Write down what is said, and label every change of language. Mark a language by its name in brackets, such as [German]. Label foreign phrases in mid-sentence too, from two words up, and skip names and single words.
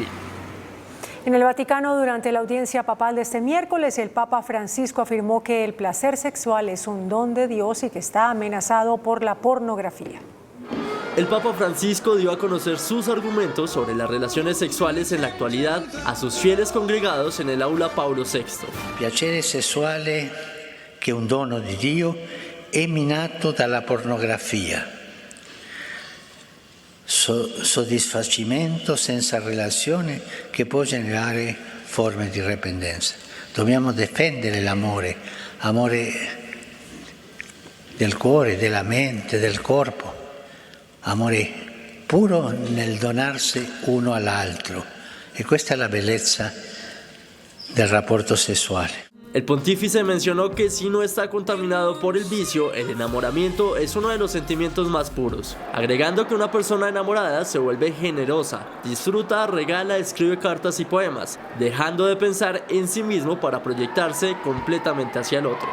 [Spanish] En el Vaticano, durante la audiencia papal de este miércoles, el Papa Francisco afirmó que el placer sexual es un don de Dios y que está amenazado por la pornografía. El Papa Francisco dio a conocer sus argumentos sobre las relaciones sexuales en la actualidad a sus fieles congregados en el aula Paulo VI. [Italian] Piacere sessuale, che è un dono di Dio, è minato dalla pornografia. Soddisfacimento senza relazione che può generare forme di dipendenza. Dobbiamo difendere l'amore, amore del cuore, della mente, del corpo. Amore puro nel donarsi uno all'altro, e questa è la bellezza del rapporto sessuale. [Spanish] El pontífice mencionó que si no está contaminado por el vicio, el enamoramiento es uno de los sentimientos más puros, agregando que una persona enamorada se vuelve generosa, disfruta, regala, escribe cartas y poemas, dejando de pensar en sí mismo para proyectarse completamente hacia el otro.